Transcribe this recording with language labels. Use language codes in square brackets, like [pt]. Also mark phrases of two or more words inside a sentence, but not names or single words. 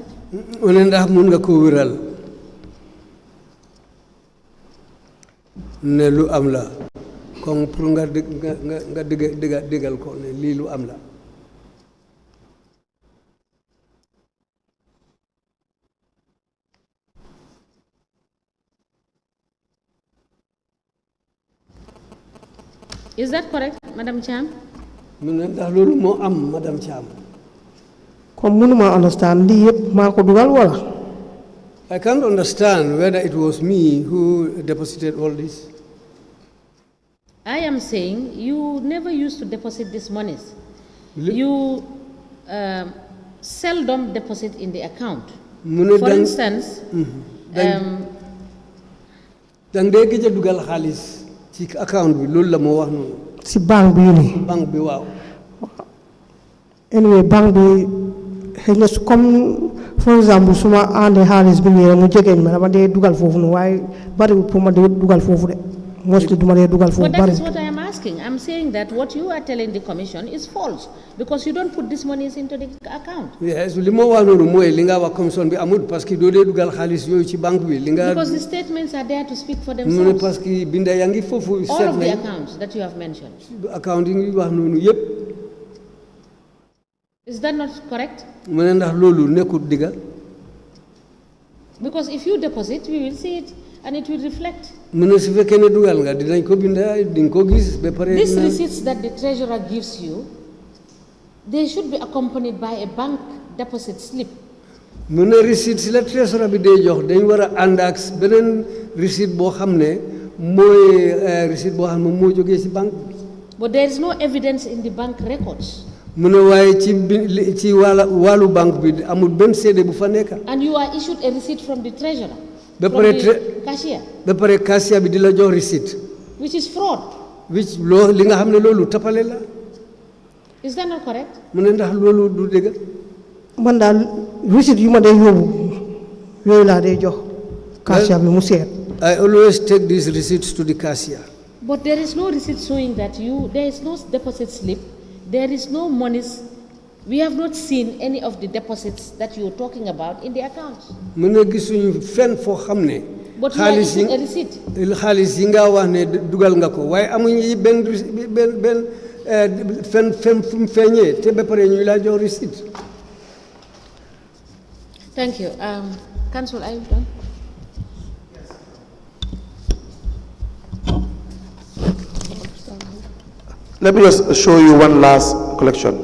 [wo] mu ne ndax mun nga ko wéral ne lu am la [fr] comme pour [wo] nga déggal ko ne lii lu am la. [en] Is that correct, Madam Cham? [wo] mu ne ndax loolu moo am Madam Cham. comme mënuma understand lii yëpp maa ko dugal wala. [en] I can't understand whether it was me who deposited all this. I am saying you never used to deposit these monies. You seldom deposit in the account. For instance, [wo] dang de gëjë dugal xaalis ci account bi loolu la mo wax noonu. Si bank bi ni. Bank bi waaw. Anyway, bank bi xëy na comme [en] for example [wo] suma àndee xaalis bi nii mu jegeñ ma dama dee dugal foofu noonu waaye bariwul pour ma dee dugal foofu de. Mostly duma dee dugal foofu [en] But that [wo] bari. [en] is what I am asking. I'm saying that what you are telling the commission is false because you don't put these monies into the account. Yes, [wo] li mo wax noonu mooy li nga wax commission bi amul [fr] parce que [wo] doo dee dugal xaalis yooyu ci banque bi li nga. [en] Because the statements are there to speak for [wo] mu ne [en] themselves. [fr] parce que [wo] binda yaa ngi foofu. [en] All of the accounts that you have mentioned. [wo] Account yi ngi wax noonu yëpp. [en] Is that not correct? [wo] mu ne ndax loolu nekkul digga. [en] Because if you deposit, we will see it and it will reflect. [wo] mu ne su fekkee ne dugal nga dinañ ko binda di nga ko gis ba pare. [en] These receipts that the treasurer gives you, they should be accompanied by a bank deposit slip. [wo] mu ne receipt si la treasurer bi day jox dañ war a ànd ak beneen receipt boo xam ne mooy receipt boo xam ne moo jógee si banque. [en] But there is no evidence in the bank records. [wo] mu ne waaye ci wàllu banque bi amul benn seede bu fa nekk. [en] And you are issued a receipt from the treasurer. [wo] ba [en] From [wo] pare [en] the cashier. [wo] ba pare cashier bi di la jox receipt. [en] Which is fraud. [wo] which loo li nga xam ne loolu tappale la. [en] Is that not correct? [wo] mu ne ndax loolu du dëgg. Man daal receipt yu ma dee yóbbu yooyu laa dee jox cashier bi mu seet. [en] I always take these receipts to the cashier. But there is no receipt showing that there is no deposit slip, there is no monies. We have not seen any of the deposits that you are talking about in the accounts. [wo] mu ne gisuñu fenn foo xam ne. [en] But you are issuing a receipt. [wo] xaalis yi nga wax ne dugal nga ko waaye amuñu benn fenn fu mu feeñee te ba pare ñu la jox receipt. [en] Thank you. Council, are you done? Let me just show you one last collection.